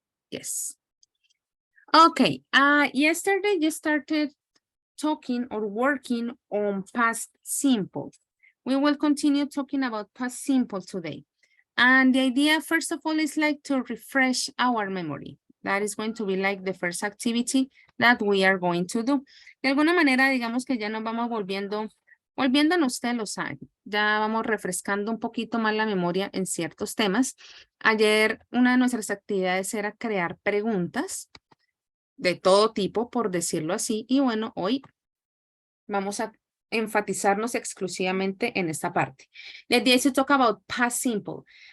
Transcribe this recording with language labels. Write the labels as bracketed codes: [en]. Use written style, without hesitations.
[en] Yes. Okay, yesterday you started talking or working on past simple. We will continue talking about past simple today. And the idea, first of all, is like to refresh our memory. That is going to be like the first activity that we are going to do. [es] De alguna manera, digamos que ya nos vamos volviéndonos, usted lo sabe, ya vamos refrescando un poquito más la memoria en ciertos temas. Ayer, una de nuestras actividades era crear preguntas de todo tipo, por decirlo así, y bueno, hoy vamos a enfatizarnos exclusivamente en esta parte. [en] The idea is to talk about past simple.